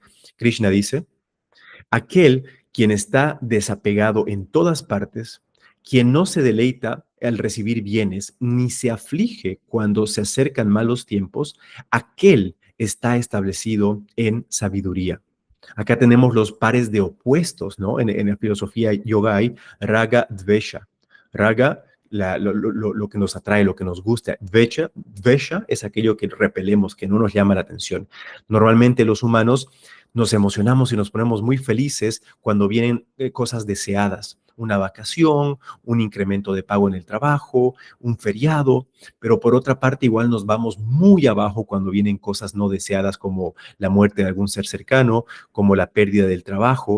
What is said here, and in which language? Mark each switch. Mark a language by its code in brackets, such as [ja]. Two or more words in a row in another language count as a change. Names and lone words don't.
[es] Krishna dice: aquel quien está desapegado en todas partes, quien no se deleita al recibir bienes, ni se aflige cuando se acercan malos tiempos, aquel está establecido en sabiduría. Acá tenemos los pares de opuestos, ¿no? En la filosofía yoga hay [sa] raga, dvesha. [es] Raga, lo que nos atrae, lo que nos gusta. Dvesha es aquello que repelemos, que no nos llama la atención. Normalmente los humanos nos emocionamos y nos ponemos muy felices cuando vienen cosas deseadas, una vacación, un incremento de pago en el trabajo, un feriado, pero por otra parte igual nos vamos muy abajo cuando vienen cosas no deseadas como la muerte de algún ser cercano, como la pérdida del trabajo.